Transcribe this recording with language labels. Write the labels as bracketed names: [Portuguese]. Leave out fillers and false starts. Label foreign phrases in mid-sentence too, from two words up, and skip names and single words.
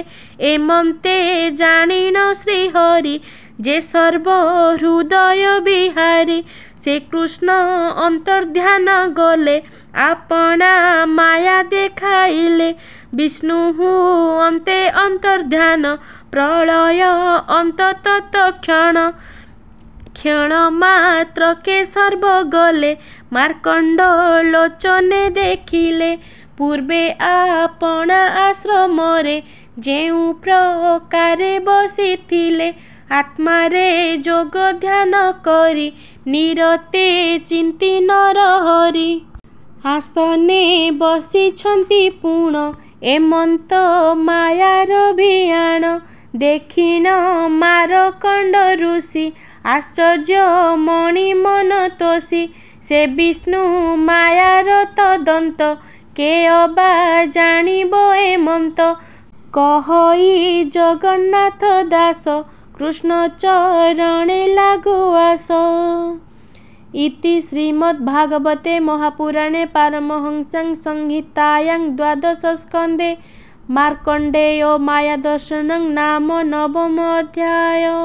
[Odia] ଏମନ୍ତେ ଜାନିନ ଶ୍ରୀହରି ଯେ ସର୍ବ ହୃଦୟ ବିହାରୀ ସେ କୃଷ୍ଣ ଅନ୍ତର୍ଧ୍ୟାନ ଗଲେ ଆପଣା ମାୟା ଦେଖାଇଲେ ବିଷ୍ଣୁ ଅନ୍ତେ ଅନ୍ତର୍ଧ୍ୟାନ ପ୍ରଳୟ ଅନ୍ତ ତତ୍କ୍ଷଣ କ୍ଷଣ ମାତ୍ର କେ ସର୍ବ ଗଲେ ମାର୍କଣ୍ଡ ଲୋଚନେ ଦେଖିଲେ ପୂର୍ବେ ଆପଣା ଆଶ୍ରମରେ ଜେଉ ପ୍ରକାରେ ବସିଥିଲେ ଆତ୍ମାରେ ଯୋଗ ଧ୍ୟାନ କରି ନିରତେ ଚିନ୍ତି ନରହରି ଆସନେ ବସିଛନ୍ତି ପୂର୍ଣ୍ଣ ଏମନ୍ତ ମାୟାର ଭିୟାଣ ଦେଖିଣ ମାରକଣ୍ଡ ଋଷି ଆଶ୍ଚର୍ଯ୍ୟ ମଣି ମନ ତୋଷି ସେ ବିଷ୍ଣୁ ମାୟାର ତଦନ୍ତ କେ ଅବା ଜାନିବୋ ଏମନ୍ତ କହଇ ଜଗନ୍ନାଥ ଦାସ କୃଷ୍ଣ ଚରଣେ ଲାଗୁ ଆସ। [Sanskrit] इति श्रीमद्भागवते महापुराणे पारमहंस्यां संहितायां द्वादशस्कन्धे मार्कण्डेयो मायादर्शनं नाम नवमोऽध्याय।